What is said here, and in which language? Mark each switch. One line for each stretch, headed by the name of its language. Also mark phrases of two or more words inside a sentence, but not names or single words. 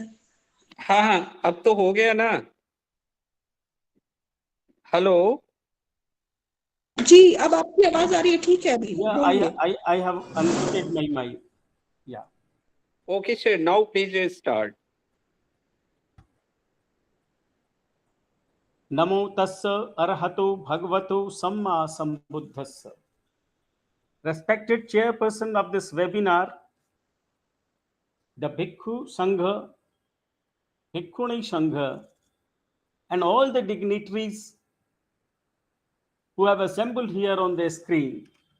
Hindi: हाँ हाँ अब तो हो गया ना हेलो जी अब आपकी आवाज आ रही है ठीक है अभी
English: I have unmuted my mic. Yeah. Okay, sir. Now please start.
Pali: Namo tassa arahato bhagavato samma sambuddhassa.
English: Respected chairperson of this webinar, the Bhikkhu Sangha, Bhikkhuni Sangha, and all the dignitaries who have assembled here on the screen.